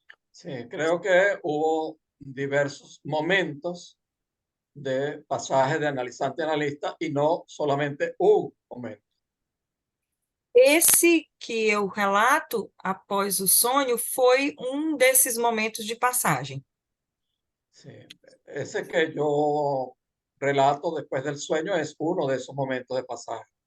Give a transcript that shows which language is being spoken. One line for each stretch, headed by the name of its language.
Spanish: Sí, creo que hubo diversos momentos de pasaje de analizante a analista y no solamente un momento.
Portuguese: Esse que eu relato após o sonho foi um desses momentos de passagem.
Spanish: Sí, ese que yo relato después del sueño es uno de esos momentos de pasaje.